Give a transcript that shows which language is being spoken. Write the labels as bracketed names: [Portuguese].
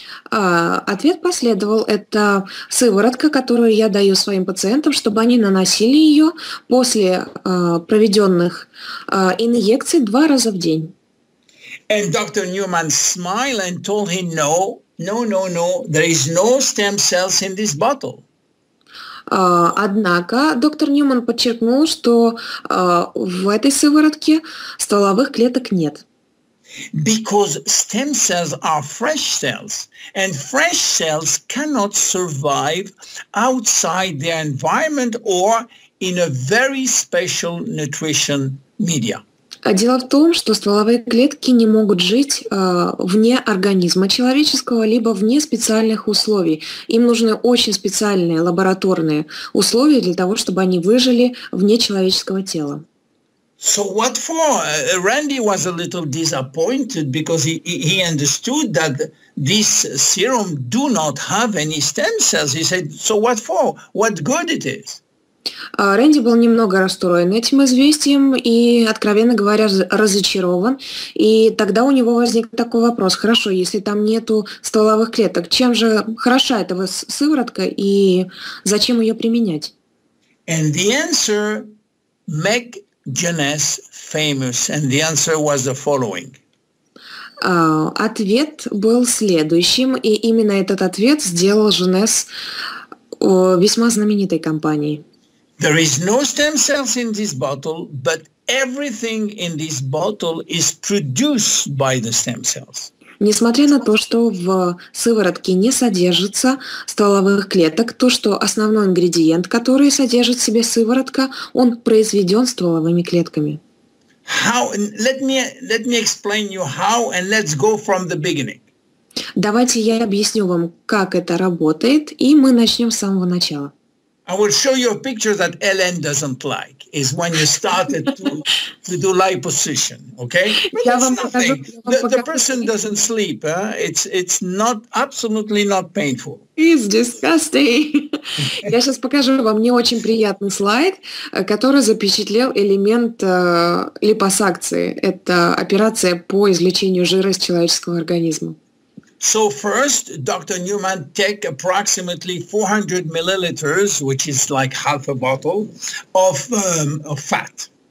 [Russian] Ответ последовал: это сыворотка, которую я даю своим пациентам, чтобы они наносили ее после проведенных инъекций 2 раза в день. [English] And Dr. Newman smiled and told him, no, there is no stem cells in this bottle. [Russian] Однако доктор Ньюман подчеркнул, что в этой сыворотке стволовых клеток нет. [English] Because stem cells are fresh cells, and fresh cells cannot survive outside their environment or in a very special nutrition media. [Russian] Дело в том, что стволовые клетки не могут жить вне организма человеческого, либо вне специальных условий. Им нужны очень специальные лабораторные условия для того, чтобы они выжили вне человеческого тела. [English] So what for? Randy was a little disappointed because he understood that this serum do not have any stem cells. He said, so what for? What good it is? [Russian] Рэнди был немного расстроен этим известием и, откровенно говоря, разочарован. И тогда у него возник такой вопрос: хорошо, если там нету стволовых клеток, чем же хороша эта сыворотка и зачем ее применять? [English] And the answer make Jeuness famous, and the answer was the following. [Russian] Ответ был следующим, и именно этот ответ сделал Jeuness весьма знаменитой компанией. [English] There is no stem cells in this bottle, but everything in this bottle is produced by the stem cells. [Russian] Несмотря на то, что в сыворотке не содержится стволовых клеток, то, что основной ингредиент, который содержит в себе сыворотка, он произведен стволовыми клетками. [English] Let me explain you how, and let's go from the beginning. [Russian] Давайте я объясню вам, как это работает, и мы начнем с самого начала. [English] I will show you a picture that Ellen doesn't like. Is when you started to do liposuction, okay? It's nothing. The person doesn't sleep. It's not absolutely not painful. It's disgusting. [Russian] Я сейчас покажу вам не очень приятный слайд, который запечатлел элемент липосакции. Это операция по извлечению жира из человеческого организма. [English] So first, Dr. Newman take approximately 400 milliliters, which is like half a bottle, of fat.